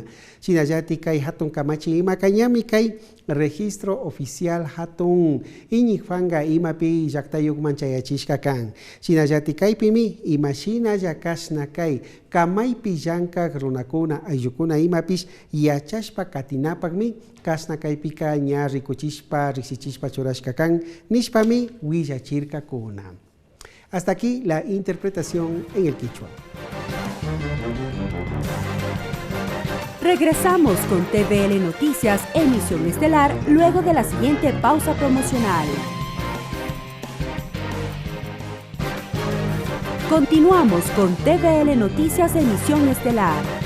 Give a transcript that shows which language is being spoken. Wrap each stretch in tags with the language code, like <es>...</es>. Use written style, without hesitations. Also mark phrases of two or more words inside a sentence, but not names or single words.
<qu>Shinayati kai hatun kamachi imakanyami kai</qu> <es>registro oficial</es> <qu>hatun iñikfanga imapi yaktayuk manchayachishka kan. Shinayati kai pimi imashina yakashna kai kamaypi yanka runakuna ayukuna imapish yachashpa katinapakmi kasna kaipika ña rikuchishpa risichishpa churashka kan nishpami willachirka kuna.</qu> <es>Hasta aquí la interpretación en el quichua. Regresamos con TVL Noticias, emisión estelar, luego de la siguiente pausa promocional. Continuamos con TVL Noticias, emisión estelar.</es>